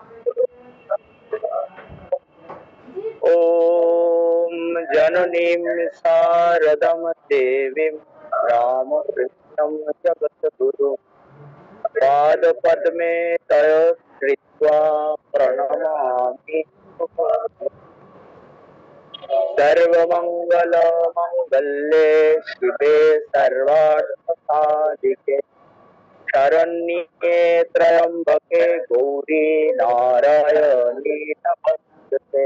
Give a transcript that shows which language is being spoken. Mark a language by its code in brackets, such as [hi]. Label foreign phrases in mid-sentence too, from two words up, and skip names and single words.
[sa] ওম জননীম শারদম দেবীম রামকৃষ্ণম জগদ্গুরু পাদ পদ্মে তয় কৃত্বা প্রণমামি। सर्वमंगल मंगल्ये शिवे सर्वार्थ साधिके शरण्ये त्र्यंबके गौरी नारायणी नमस्ते।